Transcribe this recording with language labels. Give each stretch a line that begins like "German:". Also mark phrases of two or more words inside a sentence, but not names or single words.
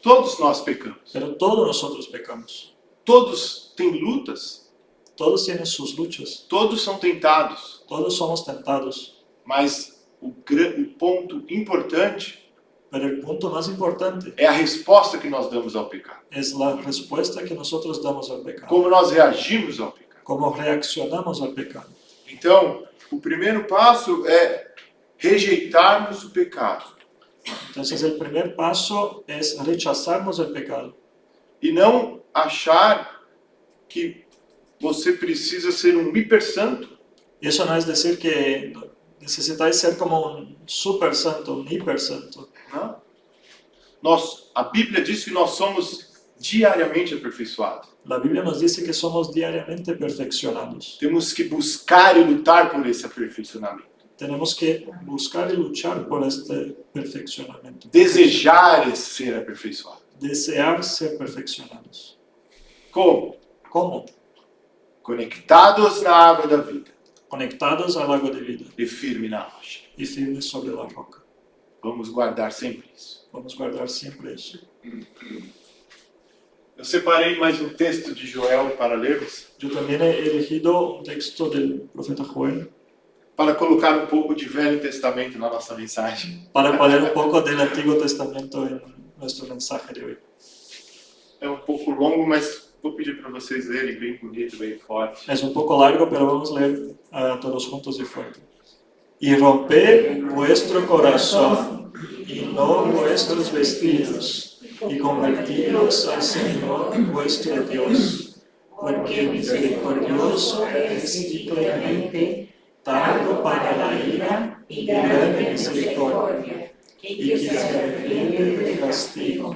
Portuguese: Todos nós pecamos.
Spanish: Pero todos nosotros pecamos.
Portuguese: Todos têm lutas,
Spanish: Todos tienen sus luchas.
Portuguese: todos são tentados.
Spanish: Todos somos tentados.
Portuguese: Mas o ponto importante
Spanish: Pero el punto más importante
Portuguese: é a resposta que nós damos ao pecado.
Spanish: es la respuesta que nosotros damos al pecado.
Portuguese: Como nós reagimos ao pecado.
Spanish: Cómo reaccionamos al pecado.
Portuguese: Então, o primeiro passo é rejeitarmos o pecado.
Spanish: Entonces el primer paso es rechazarnos el pecado.
Portuguese: E não achar que você precisa ser um hipersanto.
Spanish: Y eso no es decir que necesitáis ser como un super santo, un hiper santo.
Portuguese: Não? A Bíblia diz que nós somos diariamente aperfeiçoados.
Spanish: La Biblia nos dice que somos diariamente perfeccionados.
Portuguese: Temos que buscar e lutar por esse aperfeiçoamento.
Spanish: Tenemos que buscar y luchar por este perfeccionamiento.
Portuguese: Desejar ser aperfeiçoado.
Spanish: Desear ser perfeccionados.
Portuguese: Como?
Spanish: ¿Cómo?
Portuguese: Conectados na água da vida
Spanish: Conectados al agua de vida
Portuguese: e firme na rocha.
Spanish: y firmes sobre la roca.
Portuguese: Vamos guardar sempre isso.
Spanish: Vamos guardar siempre eso.
Portuguese: Eu separei mais um texto de Joel para lermos,
Spanish: Yo también he elegido un texto del profeta Joel
Portuguese: para colocar um pouco de Velho Testamento na nossa mensagem.
Spanish: para poner un poco del Antiguo Testamento en nuestro mensaje de hoy.
Portuguese: É um pouco longo, mas vou pedir para vocês lerem bem bonito, bem forte.
Spanish: Es un poco largo, pero vamos a leer todos juntos y fuerte. Y romped vuestro corazón y no vuestros vestidos, y convertidos al Señor vuestro Dios, porque misericordioso es y clemente, tardo para la ira y grande misericordia, y que se arrepiente del castigo.